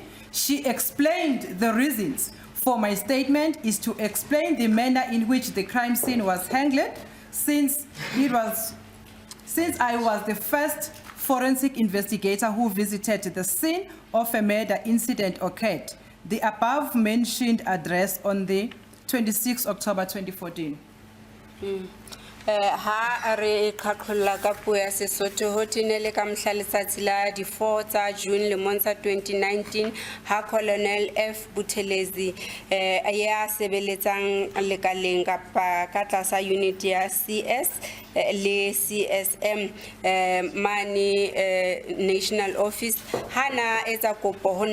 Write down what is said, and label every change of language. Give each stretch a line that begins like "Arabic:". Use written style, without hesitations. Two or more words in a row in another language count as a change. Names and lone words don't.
English: She explained the reasons for my statement is to explain the manner in which the crime scene was handled since I was the first forensic investigator who visited the scene of a murder incident occurred. The above mentioned address on the 26th October 2014.
Southern Sotho: Ha re qhaqholla ka puo ya Sesotho ho tinele ka mohla letsatsi la di 4 tsa June lemong sa 2019 ha Colonel F Buthelezi ya sebeletsang lekaleng kapa ka tlasa unit ya CS le CSM mani
English: National Office
Southern Sotho: hana etsa kopo ho